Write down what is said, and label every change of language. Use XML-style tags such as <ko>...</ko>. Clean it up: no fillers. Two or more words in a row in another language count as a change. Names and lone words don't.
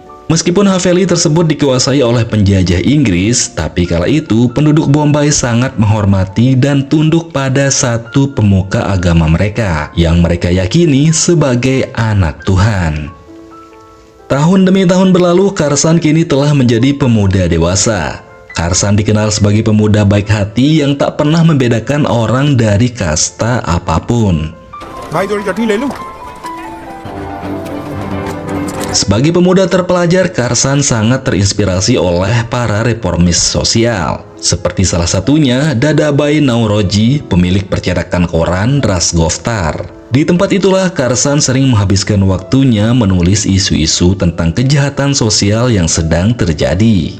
<id>Meskipun Haveli tersebut dikuasai oleh penjajah Inggris, tapi kala itu penduduk Bombay sangat menghormati dan tunduk pada satu pemuka agama mereka yang mereka yakini sebagai anak Tuhan. Tahun demi tahun berlalu, Karsan kini telah menjadi pemuda dewasa. Karsan dikenal sebagai pemuda baik hati yang tak pernah membedakan orang dari kasta apapun.</id> <hi>भाई थोड़ी चटनी ले लूं?</hi> <id>Sebagai pemuda terpelajar, Karsan sangat terinspirasi oleh para reformis sosial. Seperti salah satunya Dadabai Nauroji, pemilik percetakan koran Rasgoftar. Di tempat itulah Karsan sering menghabiskan waktunya menulis isu-isu tentang kejahatan sosial yang sedang terjadi.</id>